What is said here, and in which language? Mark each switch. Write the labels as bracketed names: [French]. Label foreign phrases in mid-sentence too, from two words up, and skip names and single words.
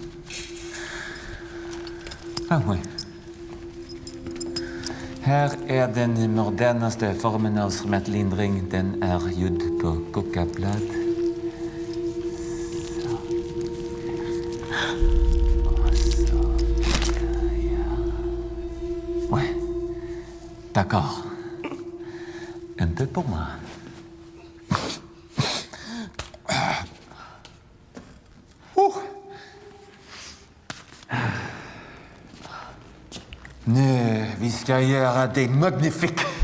[French] Oui. [Swedish] Här är den modernaste formen av smärtlindring. Den är gjord på kokablad. Så. Och så. Ja. [French] Oui. D'accord. Un peu pour moi. [Swedish] Nu, vi ska göra det magnifik.